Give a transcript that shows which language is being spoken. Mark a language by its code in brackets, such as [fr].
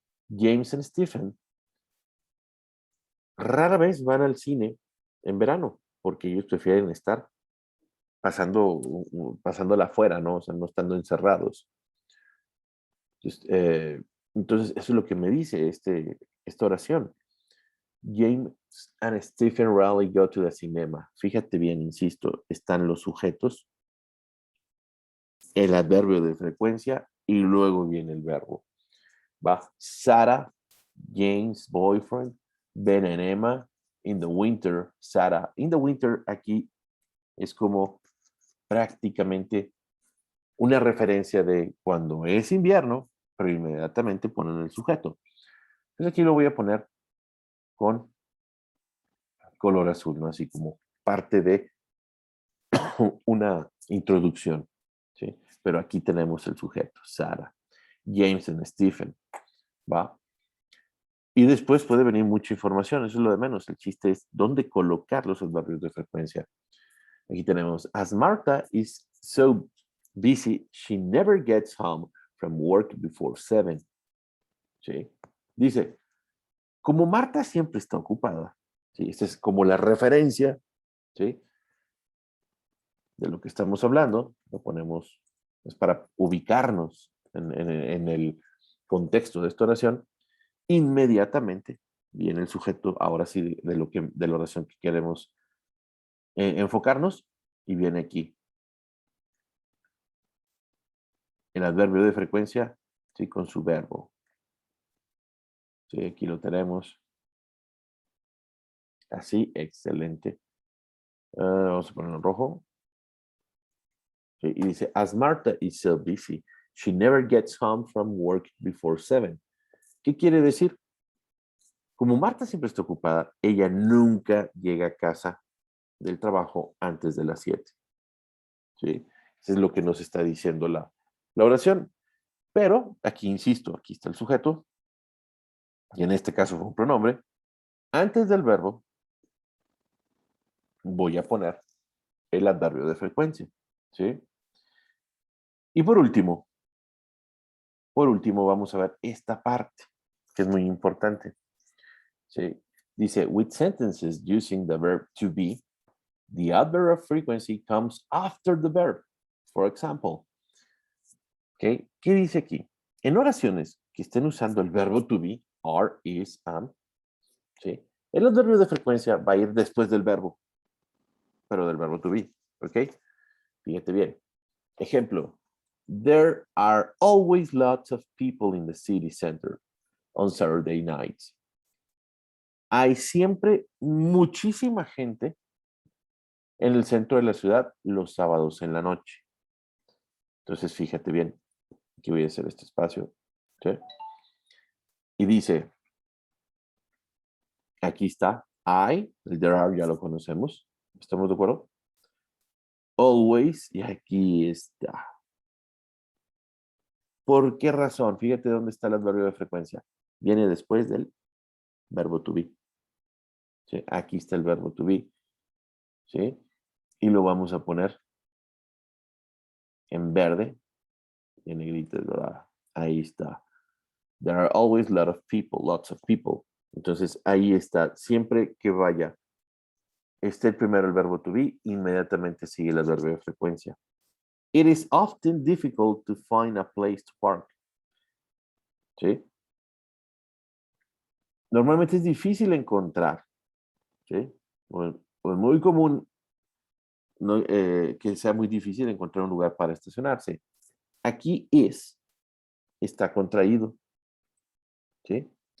[es] James and Stephen rara vez van al cine en verano, porque ellos prefieren estar pasándola afuera, ¿no? O sea, no estando encerrados. Entonces, eso es lo que me dice esta oración. [en] James and Stephen rarely go to the cinema. [es] Fíjate bien, insisto, están los sujetos, el adverbio de frecuencia y luego viene el verbo. Va [en] Sarah, James, boyfriend, Ben and Emma, in the winter, Sarah. In the winter [es] aquí es como prácticamente una referencia de cuando es invierno, pero inmediatamente ponen el sujeto. Entonces aquí lo voy a poner con color azul, ¿no? Así como parte de una introducción, ¿sí? Pero aquí tenemos el sujeto, Sarah, James y Stephen, ¿va? Y después puede venir mucha información, eso es lo de menos. El chiste es dónde colocar los adverbios de frecuencia. Aquí tenemos, [en] as Martha is so busy, she never gets home from work before 7. [es] ¿Sí? Dice, como Marta siempre está ocupada, ¿sí? Esta es como la referencia, ¿sí? De lo que estamos hablando, lo ponemos, es para ubicarnos en el contexto de esta oración, inmediatamente viene el sujeto, ahora sí, de la oración que queremos enfocarnos, y viene aquí el adverbio de frecuencia, ¿sí? Con su verbo. ¿Sí? Aquí lo tenemos. Así, excelente. Vamos a ponerlo en rojo. ¿Sí? Y dice, [en] as Martha is so busy, she never gets home from work before 7. [es] ¿Qué quiere decir? Como Marta siempre está ocupada, ella nunca llega a casa del trabajo antes de las 7. ¿Sí? Eso es lo que nos está diciendo la oración. Pero aquí insisto, aquí está el sujeto, y en este caso fue un pronombre. Antes del verbo voy a poner el adverbio de frecuencia. ¿Sí? Y por último vamos a ver esta parte, que es muy importante. ¿Sí? Dice, [en] with sentences using the verb to be, the adverb of frequency comes after the verb. For example, [es] ¿okay? ¿Qué dice aquí? En oraciones que estén usando el verbo to be, are, is, am, ¿sí? El adverbio de frecuencia va a ir después del verbo, pero del verbo to be, ¿ok? Fíjate bien. Ejemplo, [en] there are always lots of people in the city center on Saturday nights. [es] Hay siempre muchísima gente en el centro de la ciudad los sábados en la noche. Entonces, fíjate bien, aquí voy a hacer este espacio. ¿Sí? Y dice, aquí está, el there are ya lo conocemos. ¿Estamos de acuerdo? [en] Always, [es] y aquí está. ¿Por qué razón? Fíjate dónde está el adverbio de frecuencia. Viene después del verbo to be. ¿Sí? Aquí está el verbo to be. ¿Sí? Y lo vamos a poner en verde, en negrita dorada. Ahí está. [en] There are always lots of people. [es] Entonces ahí está. Siempre que vaya, esté primero el verbo to be, inmediatamente sigue el adverbio de frecuencia. [en] It is often difficult to find a place to park. [es] ¿Sí? Normalmente es difícil encontrar. ¿Sí? O es muy común que sea muy difícil encontrar un lugar para estacionarse. Aquí está contraído, ¿sí?